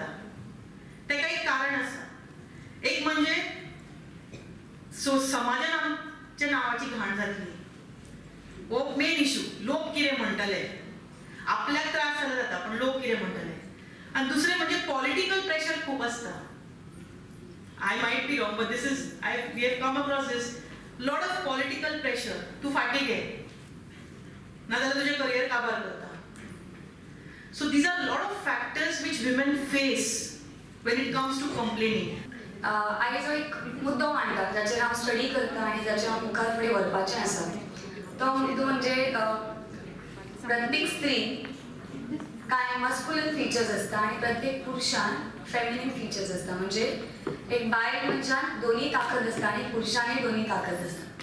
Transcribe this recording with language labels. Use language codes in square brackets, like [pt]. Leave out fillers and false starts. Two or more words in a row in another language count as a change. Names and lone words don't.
[kok] तेका एक कारण आसा. एक म्हणजे समाजान आमच्या नांवाची घाण जातली, हो [en] main issue. [kok] लोक कितें म्हणटले, आपल्याक त्रास जाला जाता पण लोक कितें म्हणटले. आणि दुसरे म्हणजे [en] political pressure [kok] खूप असता. [en] I might be wrong, but we have come across this lot of political pressure. [kok] तू फाटी घे, नाजाल्यार तुझे करियर काबार करता. [en] So these are lot of factors which women face when it comes to complaining. [kok] आगे जो एक मुद्दो मांडटा जाचेर हांव स्टडी करता आनी जाचेर हांव मुखार फुडें व्हरपाचें आसा, तो मुद्दो म्हणजे प्रत्येक स्त्रीन कांय [en] masculine features [kok] आसता आणि प्रत्येक पुरुषान [en] feminine features [kok] आसता. म्हणजे एक बायल मनशान दोन्ही ताकद आसता आणि पुरुषानय दोन्ही ताकद आसता.